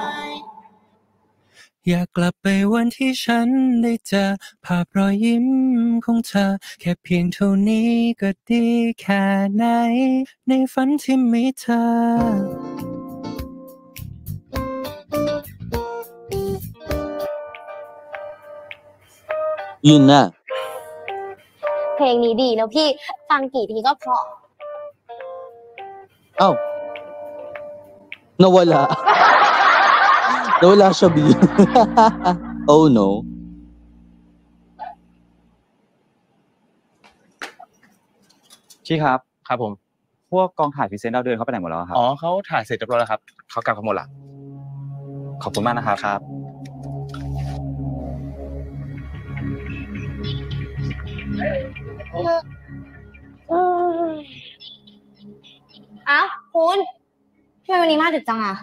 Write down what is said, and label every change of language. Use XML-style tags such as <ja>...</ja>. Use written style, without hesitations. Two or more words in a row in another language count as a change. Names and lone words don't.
<th>อยากกลับไปวันที่ฉันได้เจอภาพรอยยิ้มของเธอแค่เพียงเท่านี้ก็ดีแค่ไหนในฝันที่มีเธอ ยืนน่ะ เพลงนี้ดีนะพี่ฟังกี่ทีก็เพราะ</th> <tl>nawala siya B.</tl> <en>Oh no.</en> <th>พี่ครับครับผมพวกกองถ่ายพรีเซนต์ดาวเดือนเขาไปไหนหมดแล้วครับ อ๋อเขาถ่ายเสร็จเรียบร้อยแล้วครับเขากลับกันหมดละ ขอบคุณมากนะครับครับ อ้าวคุณทำไมวันนี้มาดึกจังอ่ะ</th>